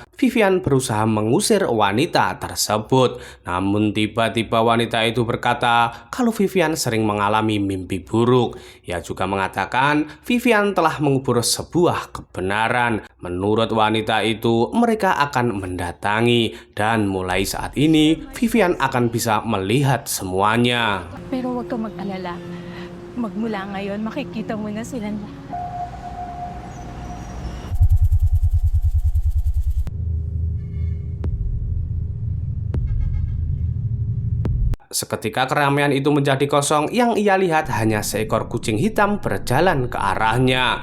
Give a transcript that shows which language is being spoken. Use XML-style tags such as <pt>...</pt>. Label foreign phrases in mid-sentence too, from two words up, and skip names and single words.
<id>Vivian berusaha mengusir wanita tersebut, namun tiba-tiba wanita itu berkata kalau Vivian sering mengalami mimpi buruk. Ia juga mengatakan Vivian telah mengubur sebuah kebenaran. Menurut wanita itu, mereka akan mendatangi, dan mulai saat ini Vivian akan bisa melihat semuanya.</id> <tl>Pero huwag kang mag-alala. Magmula ngayon, makikita mo na silang lahat.</tl> <id>Seketika keramaian itu menjadi kosong. Yang ia lihat hanya seekor kucing hitam berjalan ke arahnya.</id>